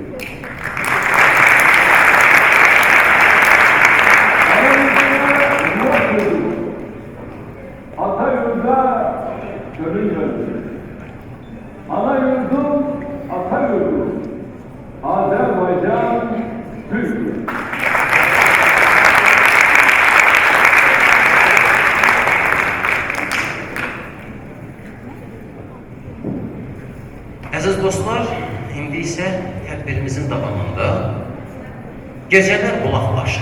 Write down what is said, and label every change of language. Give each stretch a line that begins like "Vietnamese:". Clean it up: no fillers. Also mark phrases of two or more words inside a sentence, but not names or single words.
Azerbaijani: Ata yurda gönül verdi. Ana yurdum, ata yurdum. Azerbaycan, Türkiye. Əziz dostlar, indi isə tədbirimizin davamında gecələr qulaqlaşır.